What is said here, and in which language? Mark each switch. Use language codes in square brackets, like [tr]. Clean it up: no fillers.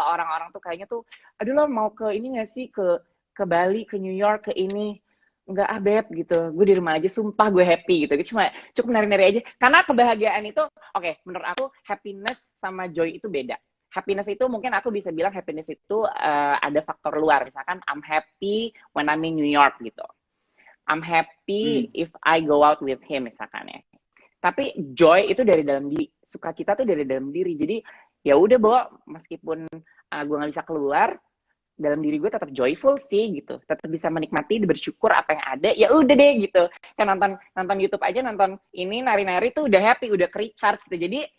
[id] Kalau orang-orang tuh kayaknya tuh, aduh lo mau ke ini nggak sih, ke Bali, ke New York, ke ini. Enggak ah beb gitu, gue di rumah aja sumpah gue happy gitu. Cuma cukup nari-nari aja. Karena kebahagiaan itu, oke, menurut aku happiness sama joy itu beda. Happiness itu mungkin aku bisa bilang happiness itu ada faktor luar. Misalkan [en] I'm happy when I'm in New York gitu. I'm happy Hmm. if I go out with him [id] misalkan ya. Tapi joy itu dari dalam diri, sukacita tuh dari dalam diri. Jadi ya udah bahwa meskipun gue nggak bisa keluar, dalam diri gue tetap joyful sih gitu, tetap bisa menikmati, bersyukur apa yang ada. Ya udah deh gitu. Kan nonton nonton YouTube aja, nonton ini nari-nari tuh udah happy, udah recharge gitu.